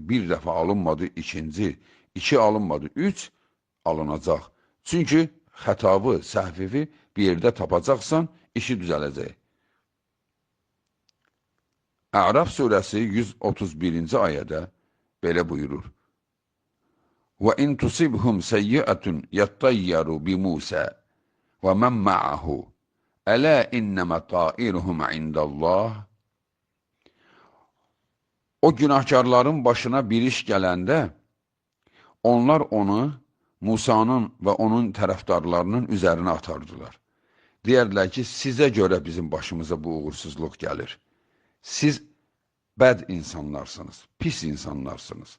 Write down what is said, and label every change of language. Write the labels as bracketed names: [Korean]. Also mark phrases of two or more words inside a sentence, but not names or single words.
[Azerbaijani] Bir dəfə alınmadı, ikinci, iki alınmadı, üç alınacaq. Çünki xətabı, səhvivi bir yerdə tapacaqsan, işi düzələcək. Ərəf surəsi 131-ci ayədə belə buyurur. [Arabic] وَإِنْ تُصِبْهُمْ سَيِّئَةٌ يَطَّيَّرُوا بِمُوسَى وَمَنْ مَعَهُ أَلَا إِنَّمَا طَائِرُهُمْ عِنْدَ اللّٰهِ [Azerbaijani] O günahkarların başına bir iş gələndə, onlar onu Musanın və onun tərəfdarlarının üzərinə atardılar. Deyərdilər ki, sizə görə bizim başımıza bu uğursuzluq gəlir. Siz bəd insanlarsınız, pis insanlarsınız.